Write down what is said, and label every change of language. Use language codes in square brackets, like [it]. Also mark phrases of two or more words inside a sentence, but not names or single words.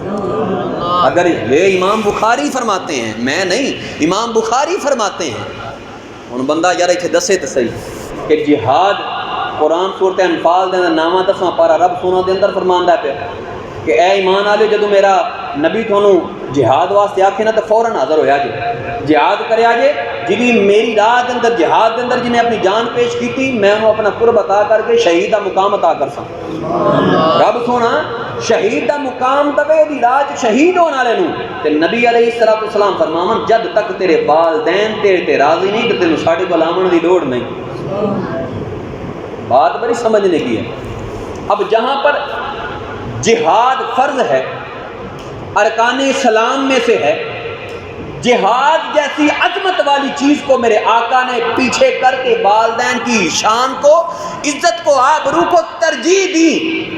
[pa] اگر یہ امام بخاری فرماتے ہیں، میں نہیں، امام بخاری فرماتے ہیں، ان بندہ یار اتنے دسے تو صحیح کہ جہاد قرآن سورت انفال دے اندر نامہ 10واں پارا رب سونا دے اندر فرماندا پیا کہ اے ایمان والے جدوں میرا نبی تھانوں جہاد واسطے آکھے نا تو فوراً حاضر ہویا جے، جہاد کریا جے، جنی میری راہ دے اندر جہاد دے اندر جنہیں اپنی جان پیش کیتی میں انہوں اپنا قرب عطا کر کے شہید دا مقام عطا کر سکتا۔ رب سونا شہید دا مقام دے دی راہ شہید ہونے والے نوں تے نبی علیہ السلام فرماون جد تک تیرے والدین تیرے تے راضی نہیں تے تینوں ساڈے کول آمن دی لوڑ نہیں۔ [ur] بات بڑی سمجھنے کی ہے۔ اب جہاں پر جہاد فرض ہے، ارکان اسلام میں سے ہے، جہاد جیسی عظمت والی چیز کو میرے آقا نے پیچھے کر کے والدین کی شان کو، عزت کو، آبرو کو ترجیح دی۔